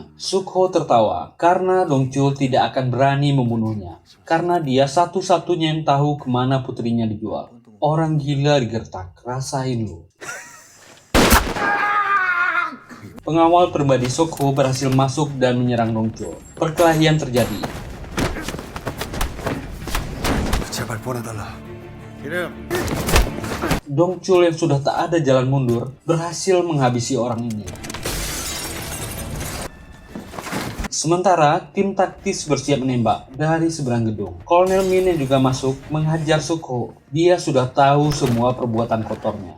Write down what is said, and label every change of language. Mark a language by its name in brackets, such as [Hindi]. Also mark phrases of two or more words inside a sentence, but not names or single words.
[Indonesian] Sukho tertawa karena Dong Chul tidak akan berani membunuhnya. Karena dia satu-satunya yang tahu kemana putrinya dijual. Orang gila digertak, rasain lu. Pengawal pribadi Sukho berhasil masuk dan menyerang Dong Chul. Perkelahian terjadi. [Korean] 제발 보내달라. 이름. [Indonesian] Dong Chul yang sudah tak ada jalan mundur berhasil menghabisi orang ini. Sementara tim taktis bersiap menembak dari seberang gedung. Kolonel Min yang juga masuk menghajar Sukho. Dia sudah tahu semua perbuatan kotornya.